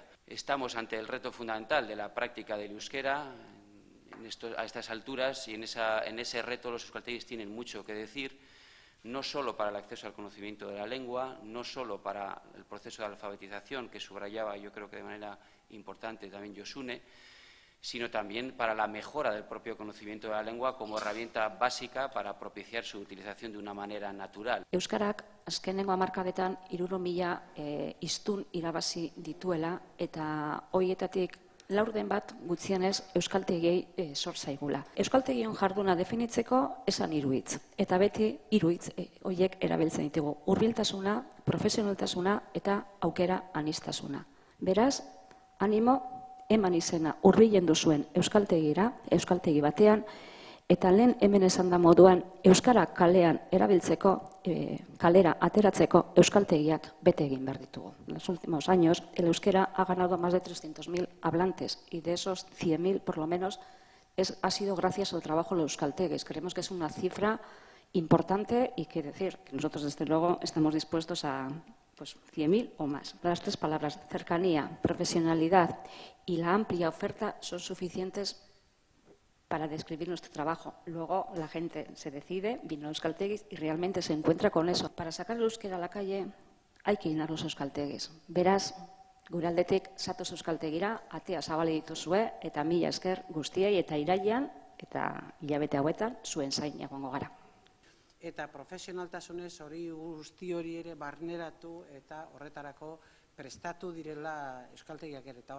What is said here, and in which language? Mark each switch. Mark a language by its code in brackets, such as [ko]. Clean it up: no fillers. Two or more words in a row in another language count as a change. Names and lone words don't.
[es] Estamos ante el reto fundamental de la práctica del euskera a estas alturas y en ese reto los euskaltegis tienen mucho que decir, no solo para el acceso al conocimiento de la lengua, no solo para el proceso de alfabetización que subrayaba yo creo que de manera importante también Josune, sino también para la mejora del propio conocimiento de la lengua como herramienta básica para propiciar su utilización de una manera natural. [eu] Euskarak azkenengo hamarkadetan 300.000 hiztun irabazi dituela eta horietatik laurden bat gutxienez euskaltegiei sor zaigula. Euskaltegion jarduna definitzeko esan 3 hitz eta beti 3 hitz horiek erabiltzen ditugu: hurbiltasuna, profesionaltasuna eta aukera aniztasuna. Beraz, animo eman izena hurbilen duzuen euskaltegira, euskaltegi batean, eta lehen hemen esan da moduan euskara kalean erabiltzeko, kalera ateratzeko euskaltegiak bete egin behar ditugu. [es] En los últimos años el euskera ha ganado más de 300.000 hablantes y de esos 100.000 por lo menos ha sido gracias al trabajo de los euskalteguis. Creemos que es una cifra importante y que decir que nosotros desde luego estamos dispuestos a pues 100.000 o más. Las tres palabras, cercanía, profesionalidad y la amplia oferta, son suficientes para describir nuestro trabajo. Luego la gente se decide, viene a euskaltegis y realmente se encuentra con eso. Para sacar el euskera a la calle hay que llenar los euskaltegis. [eu] Beraz, gure aldetik Satos euskaltegira atea zabali dituzue eta mila esker guztiei eta irailean eta hilabete hauetan zuen zain egongo gara. Eta profesionaltasunez hori guzti hori ere barneratu eta horretarako prestatu direla euskaltegiak ere.